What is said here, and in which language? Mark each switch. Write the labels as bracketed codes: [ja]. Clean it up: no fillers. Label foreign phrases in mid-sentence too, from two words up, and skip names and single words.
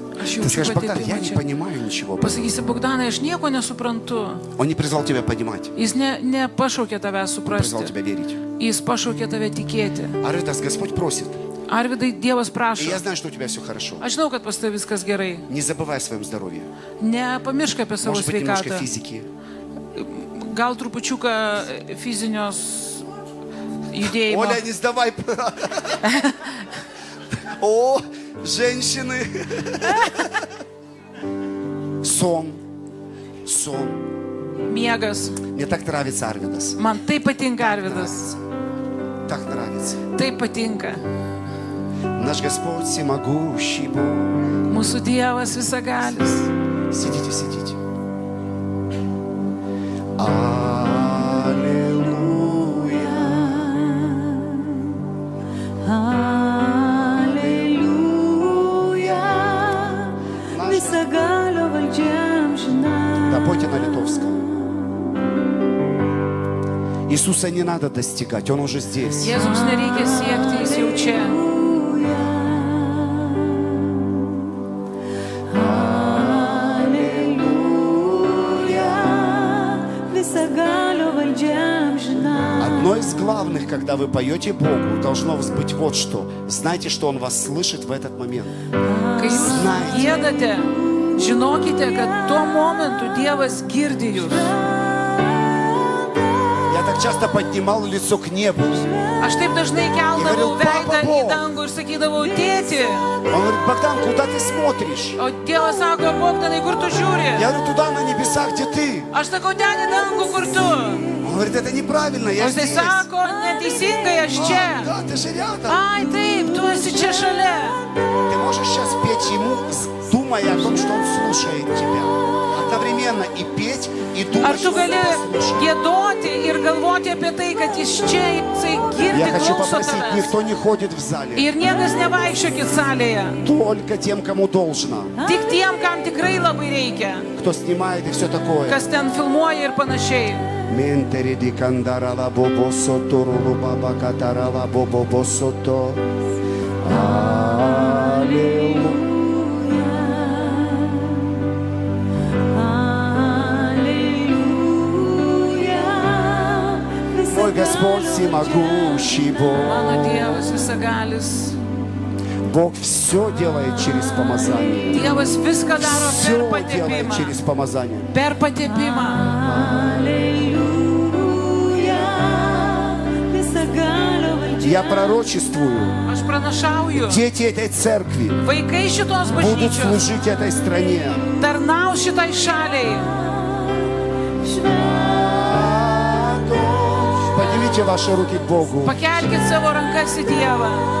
[lt] Aš [ru] Ты [lt] jaučiu [ru] скажешь, Богдан, я [lt] patepimą [ru] не [lt] čia. [ru] понимаю ничего. [lt] Pasakysi, Bogdanai, aš nieko nesuprantu. [ru] Он не призвал тебя понимать. [lt] Jis nepašaukė tave [ru] Призвал [lt] suprasti. [ru] тебя верить. [lt] Jis pašaukė tave tikėti. [ru] Арвидас, Господь просит. [lt] Arvidai, Dievas [ru] И [lt] prašo. [ru] я знаю, что у тебя все хорошо. [lt] Aš žinau, kad pas tavai viskas gerai. [ru] Не забывай о своем здоровье. [lt] Nepamiršk apie savo [ru] Может быть, немножко [lt] sveikatą. [ru] физики. [lt] Gal trupučiuką fizinios judėjimo. [ru] Оля, не сдавай. О, женщины. Сон. [lt] Miegas. [ru] Мне так нравится Арвидас. [lt] Man taip patinka Arvidas. [ru] Так нравится. [lt] Taip patinka. [ru] Наш Господь всемогущий Бог. [lt] Mūsų Dievas visagalis. [ru] Сидите, сидите. Аллилуйя. Аллилуйя. [lt] Visagalo valdžiam žinai. [ru] Да, пойте на литовском. Иисуса не надо достигать, Он уже здесь. [lt] Jėzus nereikia siekti, Jis jau čia. [ru] Одно из главных, когда вы поете Богу, должно быть вот что. Знайте, что Он вас слышит в этот момент. [lt] Kai jūs giedate, žinokite, kad tuo momentu Dievas girdi jūs. [ru] Я так часто поднимал лицо к небу. [lt] Aš taip dažnai keldavau veidą į dangų ir sakydavau, tėti. [ru] Он говорит: Богдан, куда ты смотришь? [lt] O Dievas sako, Bogdanai, kur tu žiūri? [ru] Я говорю: туда, на небеса, где ты. [lt] Aš sakau, ten į dangų, kur tu. [ru] Он говорит: это неправильно, я [lt] O jisai [ru] здесь. [lt] sako, neteisingai, aš čia. [ru] Да, ты же рядом. [lt] Ai, taip, tu esi čia šalia. [ru] Ты можешь сейчас петь Ему, думая о том, что Он слушает тебя. Одновременно и петь, и [lt] Ar [ru] думать, [lt] tu [ru] что Он [lt] gali [ru] тебя слушает. [lt] giedoti ir galvoti apie tai, kad jis čia, jisai girdi, [ru] Я хочу [lt] klauso [ru] попросить, [lt] tavęs. [ru] никто не ходит в зале. [lt] Ir niekas nevaikščiokit salėje. [ru] Только тем, кому должно. [lt] Tik tiem, kam tikrai labai reikia. [ru] Кто снимает и все такое. [lt] Kas ten filmuoja ir panašiai. Ментери ди кандарала бобо сото рулу баба катарала бобо босото. [ru] Аллилуйя. Мой Господь всемогущий [lt] Mano [ru] Бог. [lt] Dievas visagalis. [ru] Бог все делает через помазание. [lt] Dievas viską daro per [ru] Все делает [lt] patepimą. [ru] через помазание. [lt] Per patepimą. [ru] Я пророчествую, [lt] Aš pranašauju. [ru] дети этой церкви [lt] Vaikai šitos [ru] будут [lt] bažnyčios [ru] служить этой стране. [lt] tarnaus šitai šaliai. [ru] Поднимите ваши руки к Богу. [lt] Pakelkit savo rankas į Dievą.